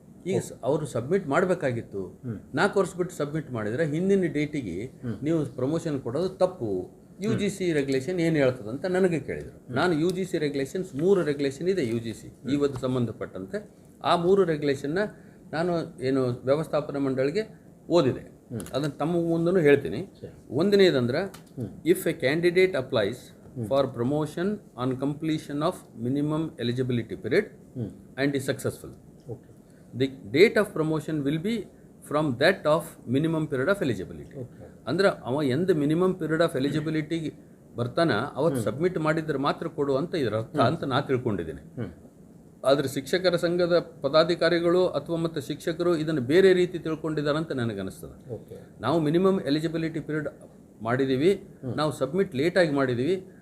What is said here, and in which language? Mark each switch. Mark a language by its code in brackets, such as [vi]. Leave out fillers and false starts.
[kn] ಈಗ ಅವರು ಸಬ್ಮಿಟ್ ಮಾಡಬೇಕಾಗಿತ್ತು. 4 ವರ್ಷ ಬಿಟ್ಟು ಸಬ್ಮಿಟ್ ಮಾಡಿದರೆ ಹಿಂದಿನ ಡೇಟಿಗೆ ನೀವು ಪ್ರಮೋಷನ್ ಕೊಡೋದು ತಪ್ಪು. UGC ರೆಗ್ಯುಲೇಷನ್ ಏನು ಹೇಳ್ತದೆ ಅಂತ ನನಗೆ ಕೇಳಿದರು. ನಾನು UGC ರೆಗ್ಯುಲೇಷನ್ಸ್ 3 ರೆಗ್ಯುಲೇಷನ್ ಇದೆ UGC ಇವತ್ತು ಸಂಬಂಧಪಟ್ಟಂತೆ. ಆ 3 ರೆಗ್ಯುಲೇಷನ್ನ ನಾನು ಏನು ವ್ಯವಸ್ಥಾಪನಾ ಮಂಡಳಿಗೆ ಓದಿದೆ, ಅದನ್ನು ತಮ್ಮ ಮುಂದೂ ಹೇಳ್ತೀನಿ. [en] ಒಂದನೇದಂದ್ರೆ, if a candidate applies for promotion on completion of minimum eligibility period and is successful, the date of promotion will be from that of minimum period of eligibility. [kn] ಅಂದ್ರೆ ಅವ ಎಂದ ಮಿನಿಮಮ್ ಪೀರಿಯಡ್ ಆಫ್ ಎಲಿಜಿಬಿಲಿಟಿಗೆ ಬರ್ತಾನ ಅವತ್ತು submit ಮಾಡಿದ್ರೆ ಮಾತ್ರ ಕೊಡು ಅಂತ ಇದರ ಅರ್ಥ ಅಂತ ನಾ ತಿಳ್ಕೊಂಡಿದ್ದೀನಿ. ಆದರೆ ಶಿಕ್ಷಕರ ಸಂಘದ ಪದಾಧಿಕಾರಿಗಳು ಅಥವಾ ಮತ್ತು ಶಿಕ್ಷಕರು ಇದನ್ನು ಬೇರೆ ರೀತಿ ತಿಳ್ಕೊಂಡಿದ್ದಾರೆ ಅಂತ ನನಗೆ ಅನಿಸ್ತದೆ. ನಾವು ಮಿನಿಮಮ್ ಎಲಿಜಿಬಿಲಿಟಿ ಪೀರಿಯಡ್ ಮಾಡಿದ್ದೀವಿ, ನಾವು ಸಬ್ಮಿಟ್ ಲೇಟಾಗಿ ಮಾಡಿದ್ದೀವಿ.